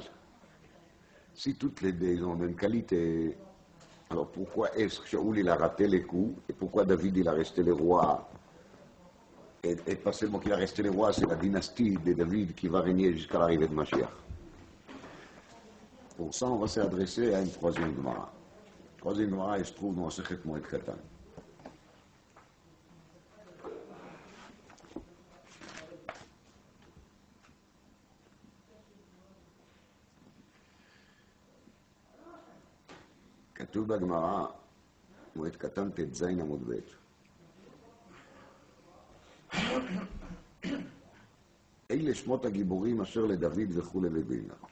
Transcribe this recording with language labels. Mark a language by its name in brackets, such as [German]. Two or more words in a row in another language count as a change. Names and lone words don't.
[French] Si toutes les deux ont la même qualité, alors pourquoi est-ce que Shaoul il a raté les coups, et pourquoi David il a resté le roi? Et pas seulement qu'il a resté le roi, c'est la dynastie de David qui va régner jusqu'à l'arrivée de Mashiach. Pour ça, on va s'adresser à une troisième Gemara. La troisième Gemara, elle se trouve dans Sechet Moed Katan. [Hebrew] כתוב בגמרא, מועד קטן ט"ז עמוד ב' אלה שמות הגיבורים אשר לדוד וכולי ובינה.